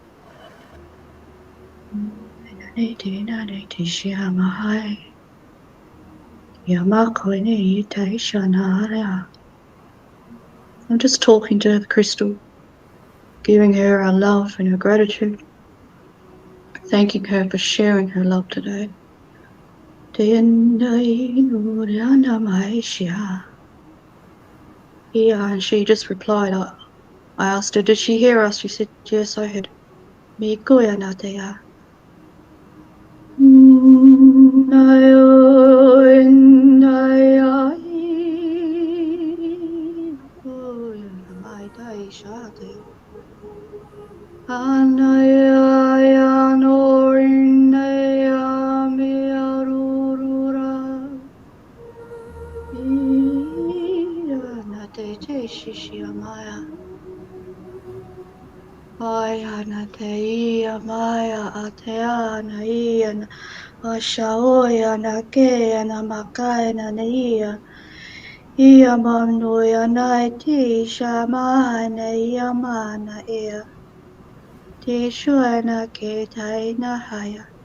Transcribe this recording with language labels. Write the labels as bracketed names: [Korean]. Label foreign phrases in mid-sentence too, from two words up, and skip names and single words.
[English] Ne te na ne te shi ama hai. Ia ma koe ne I te shana rea. I'm just talking to the crystal, giving her our love and our gratitude, thanking her for sharing her love today. Yeah, and she just replied. I asked her, did she hear us? She said, yes, I heard. Me koia na te a. Mai tai sha te. Anaya no inaya me arurura. Ira na te shishi amaya. Aya na te ia maya a te ana ia na. Ashaoya na ke na makai na ia. Ia manoya na ti shama na ia mana ia. Te shua na ke tai na haya.